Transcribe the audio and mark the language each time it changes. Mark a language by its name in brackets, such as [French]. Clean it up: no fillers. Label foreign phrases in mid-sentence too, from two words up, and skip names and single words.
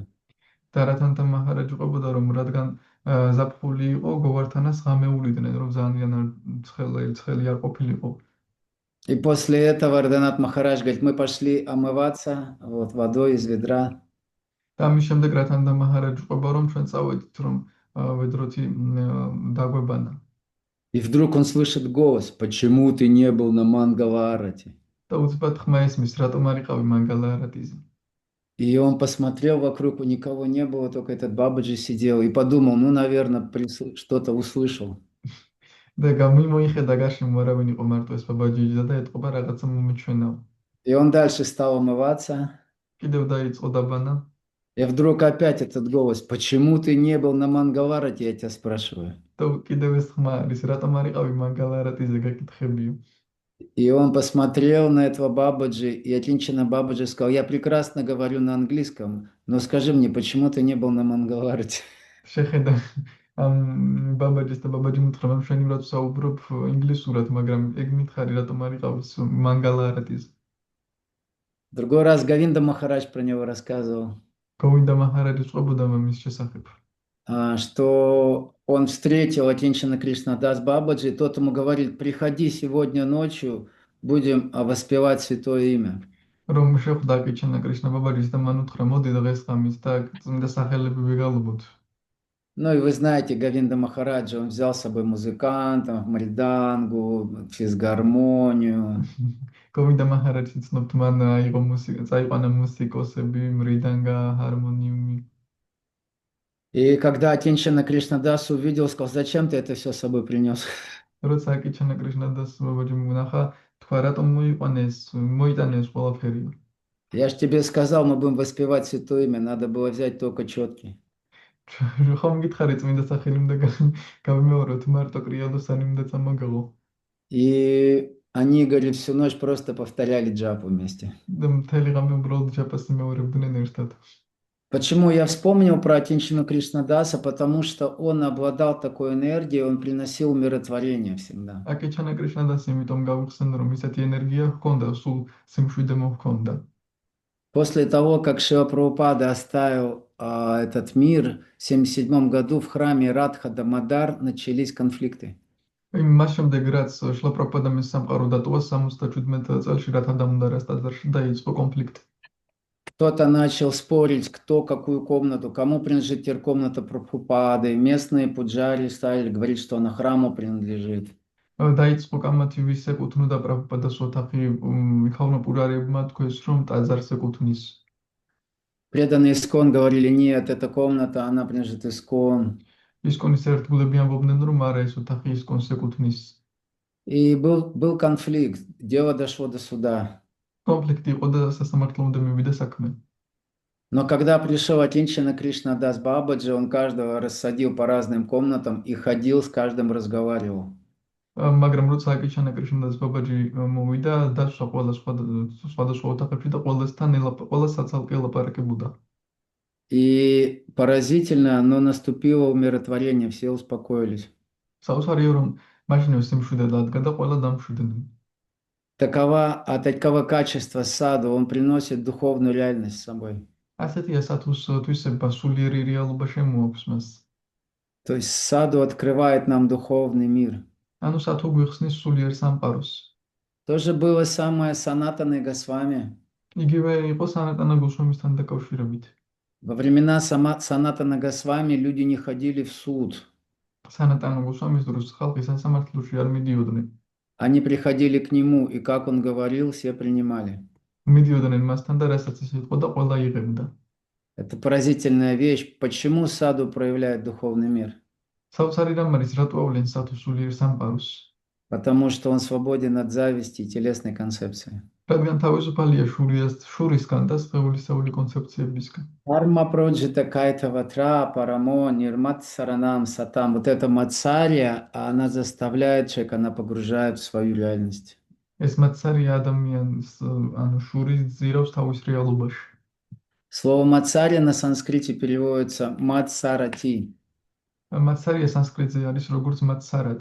[Georgian] და რათანთა მაჰარაჯი ყვებოდა, რომ რადგან ზაფხული იყო, გოვართანას ღამეულიდნენ, რომ ძალიან ცხელი არ ყოფილიყო. [Russian] И после этого Раданат Махарадж говорит: мы пошли омываться вот, водой из ведра. [Georgian] და ამის შემდეგ რათანთა მაჰარაჯი ყვება, რომ ჩვენ წავედით, რომ ведроთი დაგვებანა. [Russian] И вдруг он слышит голос: почему ты не был на Мангалаарате? [Georgian] და უცბად ხმა ესმის, რატომ არ იყავი მანგალაარატიზე. [Russian] И он посмотрел вокруг, никого не было, только этот Бабаджи сидел, и подумал: ну, наверное, что-то услышал. [Georgian] და გამოიმოიხედა გარშემო არავინ იყო, მარტო ეს ბაბაჯი და ეთყობა რაღაცა მომიჩვენაო. [Russian] И он дальше стал омываться. [Georgian] კიდევ დაიწყო დაბანა. [Russian] И вдруг опять этот голос: почему ты не был на Мангалаарате, я тебя спрашиваю. [Georgian] და კიდევ ეს ხმა არის, რატომ არ იყავი მანგალაარატიზე გაკითხებიო. [Russian] И он посмотрел на этого Бабаджи, и Атинчина Бабаджи сказал: я прекрасно говорю на английском, но скажи мне, почему ты не был на Мангалаарате? [Georgian] შეხედა ამ ბაბაჯის და ბაბაჯი მითხრა, რომ შენ იმრად საუბრობ ინგლისურად, მაგრამ ეგ მითხარი, რატომ არ იყავს მანგალაარატიზე. [Russian] Другой раз Говинда Махарадж про него рассказывал, [Georgian] გოვინდა მაჰარაჯი ყვებოდა მის შესახებ. [Russian] что он встретил Атинчина Кришнадас Бабаджи, и тот ему говорит: приходи сегодня ночью, будем воспевать святое имя. [Georgian] რომ შეხვდა კიჩანა კრიშნა ბაბაჯის და მან უთხრა, მოდი დღეს ღამის და წმინდა სახელები ვიგალობოთ. [Russian] Ну и вы знаете, Говинда Махараджа, он взял с собой музыкантов, мридангу, физгармонию. [Georgian] გოვინდა მაჰარაჯი ცნობთ, მან წაიყვანა მუსიკოსები, მრიდანგა, ჰარმონიუმი. [Russian] И когда Атинчина Кришнадас увидел, сказал: зачем ты это все с собой принес? [Georgian] როცა კიჩანა კრიშნადას ბაბაჯი ნახა, თქვა, რატომ მოიტანეს ყველაფერი. [Russian] Я ж тебе сказал, мы будем воспевать святое имя, надо было взять только четкий. [Georgian] ხომ გითხარი წმინდა სახელი უნდა გავიმეოროთ, მარტო კრიადოსანი უნდა წამოგაღო. [Russian] И они, говорит, всю ночь просто повторяли джапу вместе. [Georgian] და მთელი ღამე უბრალოდ ჯაპას იმეორებდნენ ერთად. [Russian] Почему я вспомнил про Атинчину Кришнадаса? Потому что он обладал такой энергией, он приносил умиротворение всегда. [Georgian] აკიჩანა კრიშნადას იმიტომ გავიხსენე, რომ ისეთი ენერგია ჰქონდა, სულ სიმშვიდე მოჰქონდა. [Russian] После того, как Шрила Прабхупада оставил этот мир, в 1977 году в храме Радха Дамодар начались конфликты. [Georgian] მას შემდეგ, რაც შილა პრაბჰუპადამ ეს სამყარო დატოვა 77 წელს რათა დამუდარას ტაძარში დაიწყო კონფლიქტი. [Russian] Кто-то начал спорить, кто какую комнату, кому принадлежит теперь комната Прабхупады. Местные пуджари стали говорить, что она храму принадлежит. [Georgian] დაიწყო კამათი, ვის ეკუთვნოდა პრაბჰუპადას ოთახი, მიხავნო პურარებმა თქვეს, რომ ტაძარს ეკუთვნის. [Russian] Преданные Искон говорили: нет, эта комната, она принадлежит Искон. [Georgian] ისკონის ერთგულები ამბობდნენ, რომ არა, ეს ოთახი ისკონს ეკუთვნის. [Russian] И был конфликт, дело дошло до суда. [Georgian] კონფლიქტი იყო და სასამართლომდე მივიდა საქმე. [Russian] Но когда пришел Атинчина Кришнадас Бабаджи, он каждого рассадил по разным комнатам и ходил, с каждым разговаривал. [Georgian] მაგრამ როცა აკიჩანა კრიშნადას ბაბაჯი მოვიდა, დაშვა ყველა სხვადასხვა ოთახებში და ყველასთან ყველა საცალკე ელაპარაკებოდა. [Russian] И поразительно, но наступило умиротворение, все успокоились. [Georgian] საოცარია რომ მაშინვე სიმშვიდე დადგა და ყველა დამშვიდნენ. [Russian] Таково качество саду, он приносит духовную реальность с собой. [Georgian] ასეთია სათუს თვისება სულიერი რეალობა შემოაქვს მას. [Russian] То есть саду открывает нам духовный мир. [Georgian] ანუ სათუ გვიხსნის სულიერ სამყაროს. [Russian] То же было самое с Санатаной Госвами. [Georgian] იგივე იყო სანატანა გოსვამისთან დაკავშირებით. [Russian] Во времена Санатана Госвами люди не ходили в суд. [Georgian] სანატანა გოსვამის დროს ხალხი სასამართლოში არ მიდიოდნენ. [Russian] Они приходили к нему, и как он говорил, все принимали. [Georgian] მიდიოდნენ მასთან და რასაც ის ეთყოდა, ყველა იღებდა. [Russian] Это поразительная вещь. Почему саду проявляет духовный мир? [Georgian] საოცარი რამ არის, რატო ავლენ სათუ სულიერ სამყაროს? [Russian] Потому что он свободен от зависти и телесной концепции. [Georgian] რადგან თავისუფალია შურისგან და სხეულისეული კონცეფციებისგან. [Sanskrit] धर्मः प्रोज्झितकैतवोऽत्र परमो निर्मत्सराणां सताम्. [Russian] Вот эта мацария, она заставляет человека, она погружает в свою реальность. [Georgian] ეს მაცარია ადამიანს, ანუ შურის ძირავს თავის რეალობაში. [Russian] Слово мацария на санскрите переводится мацарати. [Georgian] მაცარია სანსკრიტზე არის როგორც მაცარად.